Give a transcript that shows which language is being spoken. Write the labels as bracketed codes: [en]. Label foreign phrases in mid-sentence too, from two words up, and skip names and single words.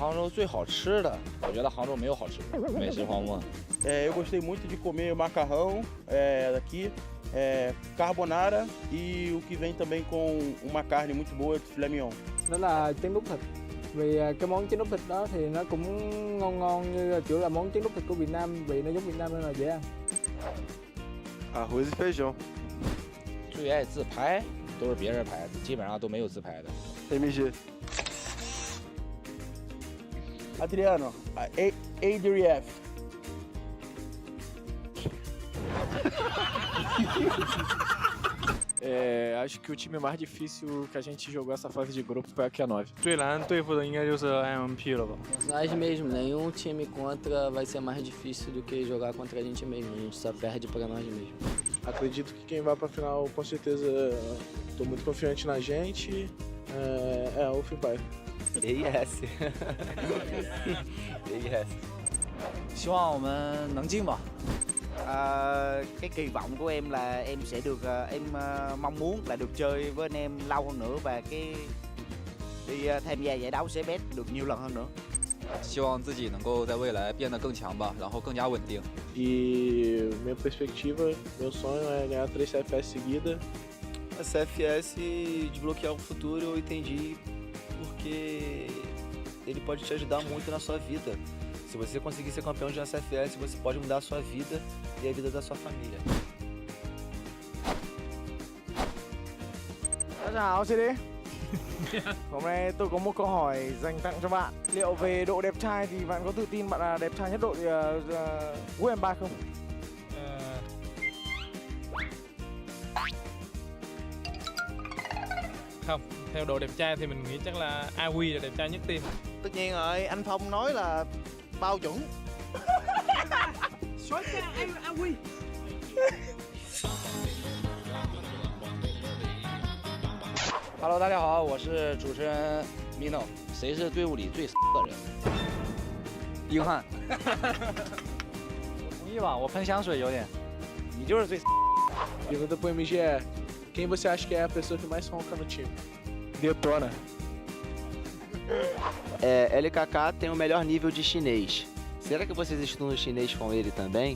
[zh] 杭州最好吃的，我觉得杭州没有好吃的美食荒漠。 [pt] Eu gostei muito de comer macarrão daqui, carbonara e o que vem também com uma carne muito boa de filé mignon. [vi] Đó là trứng đút thịt. Vì cái món trứng đút thịt đó thì nó cũng ngon như kiểu là món trứng đút thịt của Việt Nam, vị nó giống Việt Nam nên là dễ ăn. [pt] Arroz e feijão. [zh] 最爱自拍都是别人拍的，基本上都没有自拍的。 [pt] MG. Adriano, ADRF. Acho que o time mais difícil que a gente jogou essa fase de grupo foi a Q9. [zh] 最难对付的应该就是 ANP 了吧？ [pt] Nós mesmo, nenhum time contra vai ser mais difícil do que jogar contra a gente mesmo. A gente só perde para nós mesmos. Acredito que quem vai para a final, com certeza, estou muito confiante na gente. O Fibay. AES. AES. [zh] 希望我们能进吧。 [vi] cái kỳ vọng của em là em sẽ được em mong muốn là được chơi với anh em lâu hơn nữa và cái đi tham gia giải đấu CBS được nhiều lần hơn nữa. [zh] 希望自己能够在未来变得更强吧，然后更加稳定。 [pt] E minha perspectiva, meu sonho é ganhar 3 CFS seguida. A CFS desbloquear o futuro eu entendi porque ele pode te ajudar muito na sua vida. Se você conseguir ser campeão de uma CFS, você pode mudar a sua vida e a vida da sua família. [zh] 大家好，CD. [vi] Hôm nay tôi có một câu hỏi dành tặng cho bạn. Liệu về độ đẹp trai thì bạn có tự tin bạn là đẹp trai nhất đội WM3 không? Không, theo độ đẹp trai thì mình nghĩ chắc là AW là đẹp trai nhất team. Tất nhiên rồi, anh Phong nói là bao chuẩn. [zh] Hello， 大家好，我是主持人 Mino。谁是队伍里最的人？硬汉。我同意吧，我喷香水有点。你就是最。 [pt] Pergunta pro MG é: quem você acha que é a pessoa que mais ronca no time? Detona. LKK tem o melhor nível de chinês. Será que vocês estudam chinês com ele também?